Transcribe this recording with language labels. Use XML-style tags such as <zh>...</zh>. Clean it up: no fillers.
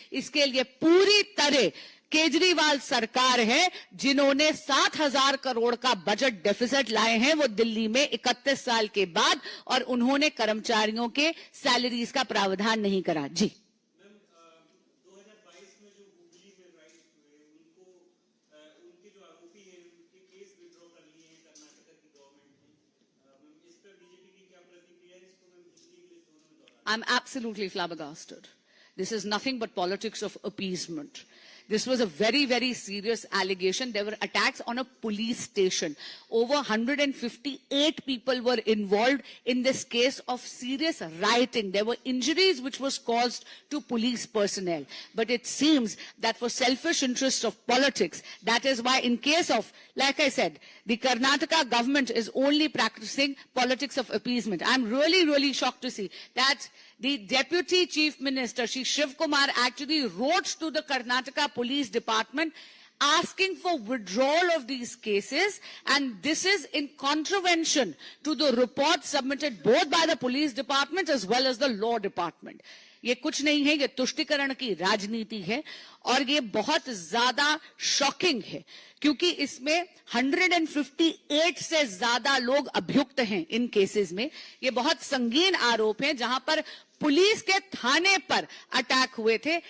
<hi>इसके लिए पूरी तरह केजरीवाल सरकार है जिन्होंने 7,000 करोड़ का बजट डेफिसिट लाए हैं वो दिल्ली में 31 साल के बाद, और उन्होंने कर्मचारियों के सैलरीज का प्रावधान नहीं करा। जी। 2022 में जो हुगली में राइट हुए उनके जो आरोपी हैं उनके केस विड्रॉ कर लिए हैं कर्नाटक की गवर्नमेंट ने। इस पर बीजेपी की क्या प्रतिक्रिया है? इसको मैं पिछली लिस्ट दोनों में दोहरा।</hi> <en>I'm absolutely flabbergasted. This is nothing but politics of appeasement. This was a very, very serious allegation. There were attacks on a police station. Over 158 people were involved in this case of serious rioting. There were injuries which was caused to police personnel. But it seems that for selfish interests of politics, that is why in case of, like I said, the Karnataka government is only practicing politics of appeasement. I'm really, really shocked to see that the Deputy Chief Minister, Shri Shiv Kumar, actually wrote to the Karnataka Police Department asking for withdrawal of these cases, and this is in contravention to the report submitted both by the police department as well as the law department.</en> <hi>ये कुछ नहीं है, ये तुष्टीकरण की राजनीति है और ये बहुत ज्यादा शॉकिंग है क्योंकि इसमें 158 से ज्यादा लोग अभियुक्त हैं इन केसेस में। ये बहुत संगीन आरोप हैं जहां पर पुलिस के थाने पर अटैक हुए थे।</hi>